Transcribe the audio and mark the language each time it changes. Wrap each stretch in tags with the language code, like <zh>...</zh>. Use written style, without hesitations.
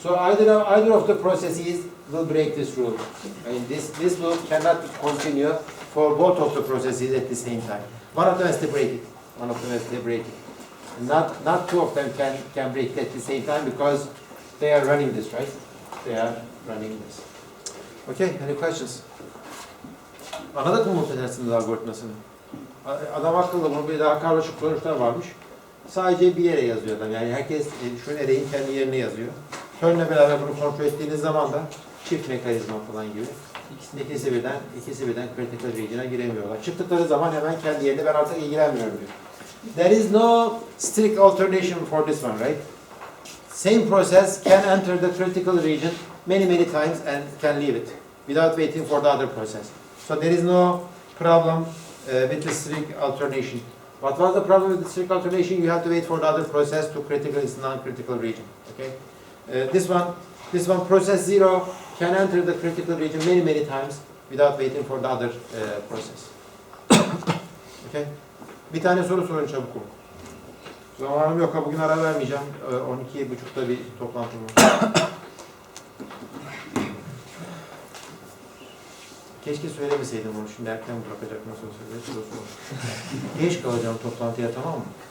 <en>So either of the processes will break this rule. I mean, this loop cannot continue for both of the processes at the same time. One of them has to break it. Not two of them can break it at the same time because they are running this, right? They are running this. Okay, any questions?</en> <tr>Anladık mı multi-testing algoritmasını? Adam akıllı, bunun bir daha karmaşık sonuçlar varmış. Sadece bir yere yazıyor adam. Yani herkes şu array'in kendi yerine yazıyor. Turn'le beraber bunu kontrol ettiğiniz zaman da çift mekanizma falan gibi. İkisi birden critical region'a giremiyorlar. Çıktıkları zaman hemen kendi yerine ben artık ilgilenmiyorum diyor.</tr> <en>There is no strict alternation for this one, right? Same process can enter the critical region many times and can leave it without waiting for the other process. So there is no problem with the strict alternation. What was the problem with the strict alternation? You have to wait for the other process to critical is non-critical region. Okay. This one process 0 can enter the critical region many times without waiting for the other process. Okay.</en> <tr>Bir tane soru sorun çabuk olun. Zamanım yok, bugün ara vermeyeceğim. 12.30'da bir toplantım var. Keşke söylemeseydim onu, şimdi erken bırakacak nasıl olsa. Geç kalacağım toplantıya, tamam mı?</tr>